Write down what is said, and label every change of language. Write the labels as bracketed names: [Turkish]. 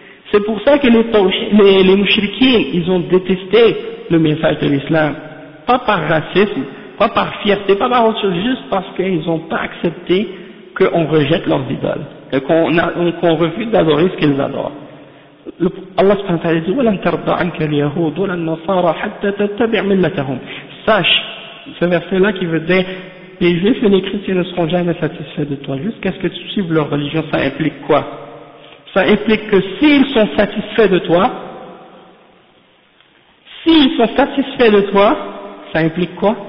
[French] C'est pour ça que les mouchriquins, ils ont détesté le message de l'islam. Pas par racisme, pas par fierté, pas par autre chose, juste parce qu'ils n'ont pas accepté qu'on rejette leurs idoles. Et qu'on refuse d'adorer ce qu'ils adorent. [Arabic] Allah subhanahu wa ta'ala dit, وَلَنْ تَرْضَ عَنْكَ الْيَهُودُ وَلَنْ نَصَارَ حَتَّى تَتَّبِعْ مِلَّتَهُمْ. [French] Sache, ce verset-là qui veut dire, les juifs et les chrétiens ne seront jamais satisfaits de toi. Jusqu'à ce que tu suives leur religion, ça implique quoi? Ça implique que s'ils sont satisfaits de toi, s'ils sont satisfaits de toi, ça implique quoi?